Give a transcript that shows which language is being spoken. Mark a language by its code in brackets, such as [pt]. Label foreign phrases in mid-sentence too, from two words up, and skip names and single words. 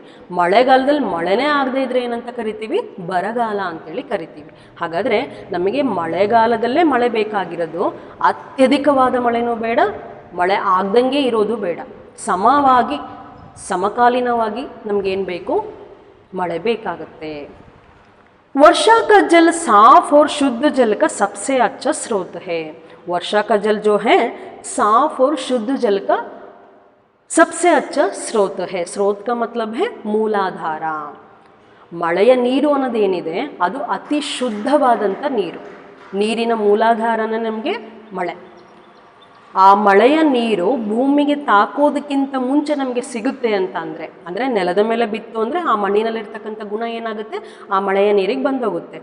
[kn] ಮಳೆಗಾಲದಲ್ಲಿ ಮಳೆನೇ ಆಗದೇ ಇದ್ರೆ ಏನಂತ ಕರಿತೀವಿ, ಬರಗಾಲ ಅಂತೇಳಿ ಕರಿತೀವಿ. ಹಾಗಾದರೆ ನಮಗೆ ಮಳೆಗಾಲದಲ್ಲೇ ಮಳೆ ಬೇಕಾಗಿರೋದು, ಅತ್ಯಧಿಕವಾದ ಮಳೆನೂ ಬೇಡ, ಮಳೆ ಆಗ್ದಂಗೆ ಇರೋದು ಬೇಡ, ಸಮವಾಗಿ ಸಮಕಾಲೀನವಾಗಿ ನಮಗೇನು ಬೇಕು, ಮಳೆ ಬೇಕಾಗುತ್ತೆ. [hi] वर्षा का जल साफ और शुद्ध जल का सबसे अच्छा स्रोत है। वर्षा का जल जो है साफ और शुद्ध जल का सबसे अच्छा स्रोत है. स्रोत का मतलब है ಮೂಲಾಧಾರ. [kn] ಮಳೆಯ ನೀರು ಅನ್ನೋದೇನಿದೆ ಅದು ಅತಿ ಶುದ್ಧವಾದಂಥ ನೀರು. ನೀರಿನ ಮೂಲಾಧಾರನ ನಮಗೆ ಮಳೆ. ಆ ಮಳೆಯ ನೀರು ಭೂಮಿಗೆ ತಾಕೋದಕ್ಕಿಂತ ಮುಂಚೆ ನಮಗೆ ಸಿಗುತ್ತೆ ಅಂತ ಅಂದರೆ ನೆಲದ ಮೇಲೆ ಬಿತ್ತು ಅಂದರೆ ಆ ಮಣ್ಣಿನಲ್ಲಿರ್ತಕ್ಕಂಥ ಗುಣ ಏನಾಗುತ್ತೆ, ಆ ಮಳೆಯ ನೀರಿಗೆ ಬಂದೋಗುತ್ತೆ.